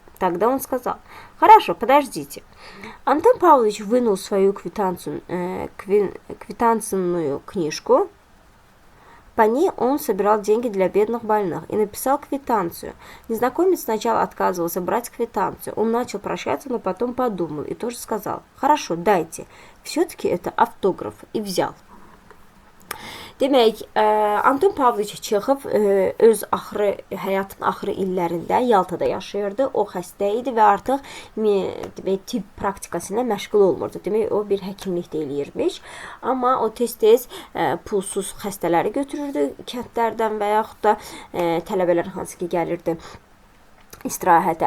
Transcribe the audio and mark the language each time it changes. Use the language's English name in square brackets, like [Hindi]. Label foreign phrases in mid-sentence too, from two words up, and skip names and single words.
[Russian] Тогда он сказал: «Хорошо, подождите». Антон Павлович вынул свою квитанционную книжку. По ней он собирал деньги для бедных больных и написал квитанцию. Незнакомец сначала отказывался брать квитанцию. Он начал прощаться, но потом подумал и тоже сказал: «Хорошо, дайте». Все-таки это автограф. И взял. [Azerbaijani] Demək, Anton Pavloviç Çexov öz həyatın axırı illərində Yaltada yaşayırdı. O xəstə idi və artıq demək, tibb praktikasına məşğul olmurdu. Demək, o bir həkimlikdə eləyirmiş. Amma o tez-tez pulsuz xəstələri götürürdü kəndlərdən və yaxud da tələbələr hansı ki gəlirdi istirahətə.